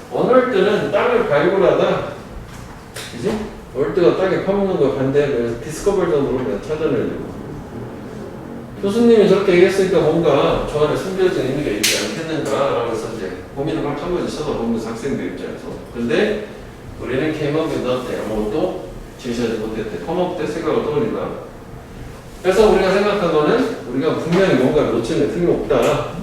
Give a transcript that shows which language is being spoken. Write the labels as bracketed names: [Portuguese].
[Korean] 어느 때는 땅을 발굴하다, 그지? 어느 때가 땅에 파묻는 거 반대하면 디스커버전으로 그냥 찾아내려고. 교수님이 저렇게 얘기했으니까 뭔가 저 안에 숨겨진 의미가 있지 않겠는가라고 해서 이제 고민을 막 한 번씩 쳐다보면서 학생들 입장에서. 근데 우리는 [English] came up with nothing. [Korean] 아무것도 제시하지 못했대. come up 때 생각을 떠올린다. 그래서 우리가 생각한 거는 우리가 분명히 뭔가를 놓치는 게 틀림없다.